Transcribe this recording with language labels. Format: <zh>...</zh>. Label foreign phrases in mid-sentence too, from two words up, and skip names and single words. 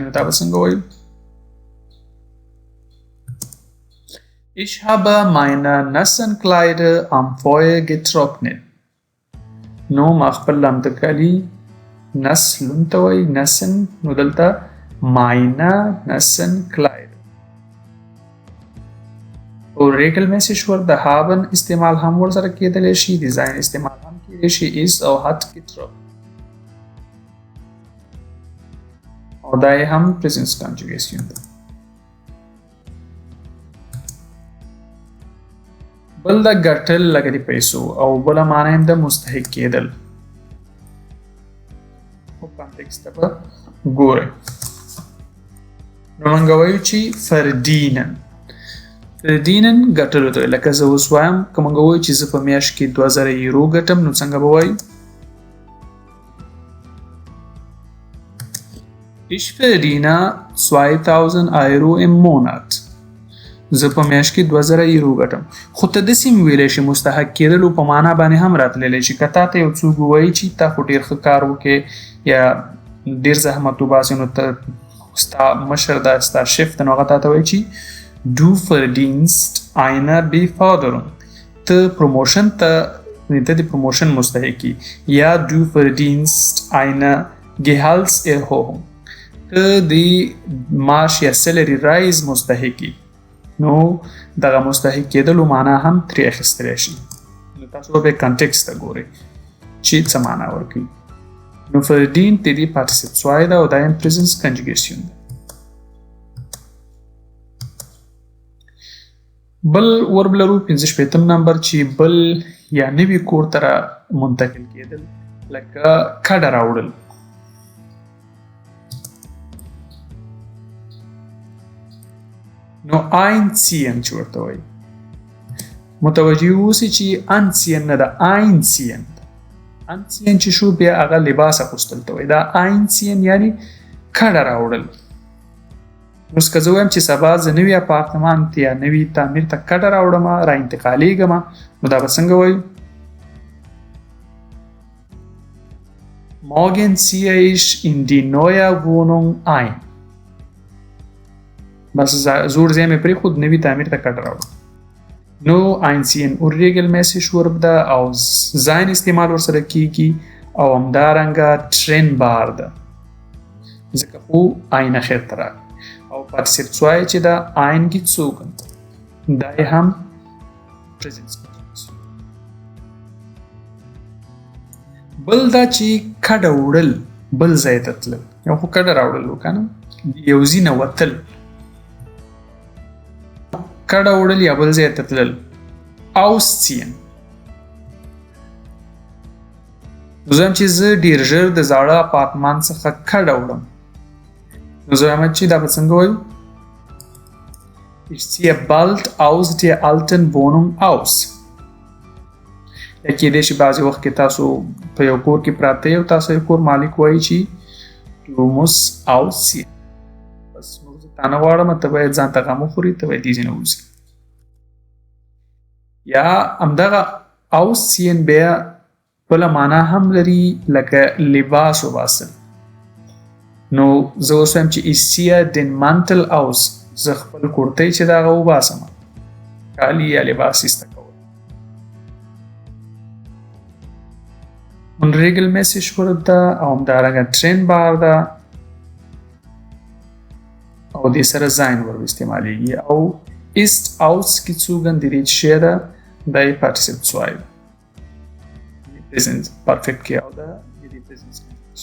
<ps>نو دا به څنګه وایو؟</ps> <de>ich habe meine nassen Kleider am Feuer getrocknet.</de> <ps>نو ما خپل لاندې کالي نس لون ته وایي، نسن. نو دلته</ps> <de>meine nassen Kleider.</de> <ps>او regelmäßig ورب د haben استعمال هم ورسره کېدلی شي، د sein استعمال هم کېدلی شي.</ps> <de>ist او hat getroffen.</de> <ps>او دا یې هم</ps> <en>present conjugation</en> <ps>ده. بل د ګټل لکه د پیسو او بله معنا هم د مستحق کېدل. خو کانټکسټ ته به ګورئ. نو موږ وایو چې verdienen. verdienen ګټلو ته لکه زه اوس وایم که موږ وایو چې زه په میاشت کې 2000 یورو ګټم نو څنګه به وایو؟</ps> <de>ich verdiene 2000 Euro im Monat.</de> <ps>زه په میاشت کې 2000 یورو ګټم. خو ته داسې هم ویلی شي مستحق کېدلو په معنا باندې هم راتللی شي. که تا ته یو څوک ووایي چې تا خو ډېر ښه کار وکړې یا ډېر زحمت وباسې نو ته ستا مشر ده، ستا شیف ده، نو هغه تا ته وایي چې</ps> <de>du verdienst eine Beförderung.</de> <ps>ته پروموشن ته ته د پروموشن مستحقي یا</ps> <de>du verdienst eine Gehaltserhöhung</de> <ps>ته د معاش یا سیلري رایز مستحقي نو دغه مستحق کېدلو معنا هم ترې اخیستلی شي نو تاسو به کنټکست ته ګورئ چې څه معنا ورکوي نو verdient د دې</ps> <de>Partizip zwei</de> <ps>ده او دا im</ps> <en>present conjugation</en> <ps>ده بل ورب لرو 55 نمبر چې بل یا نوي کور ته منتقل کېدل لکه کډه راوړل نو einziehen چې ورته وایي متوجه اوسئ چې انسین نه ده einziehen انسین چې شو بیا هغه لباس اغوستل ته وایي دا einziehen یعنی کډه راوړل نو که زه وایم چې سبا زه نوي اپارتمان ته یا نوي تعمیر ته کډه راوړم را انتقالیږم نو دا به څنګه وایو</ps> <de>Morgen ziehe ich in die neue Wohnung ein.</de> <ps>بس زور ځای مې پرېښود نوي تعمیر ته کډه راوړم نو einziehen urregelmäßig ورب ده او sein استعمال ورسره کیږي او همدارنګه trennbar ده ځکه خو ein اخر ته راغی او</ps> <de>Partizip zwei</de> <ps>چې دا eingezogen دا یې هم</ps> <en>present continuous</en> <ps>بل دا چې کډه وړل بل ځای ته تلل یو خو کډه راوړل وکنه یو ځای نه وتل کډه وړل یا بل ځای ته تلل ausziehen نو زه وایم چې زه ډېر ژر د زاړه اپارتمان څخه کډه وړم نو زه وایم چې دا به څنګه وایو</ps> <de>Ich ziehe bald aus der alten Wohnung aus</de> <ps>یا کېدای شي بعضې وخت کې تاسو په یو کور کې پراته یو تاسو یو کور مالک وایي چې</ps> <de>du musst ausziehen</de> <ps>بس موږ زه تا نه غواړم ته باید ځان ته غم وخوري ته باید دې ځای نه ووځي یا همدغه ausziehen بیا بله معنا هم لري لکه لباس وباسل نو زه اوس وایم چې</ps> <de>ich ziehe den Mantel aus</de> <ps>زه خپل کورتۍ چې د هغه وباسم کالي یا لباس ایسته کول unregelmäßig ورب ده او همدارنګه trennbar ده او دې سره sein ورب استعمالیږي او</ps> <de>ist ausgezogen</de> <ps>د دې چې ده دا یې</ps> <de>Partizip zwei</de> <en>present perfect</en> <ps>کې او ده د دې present</ps>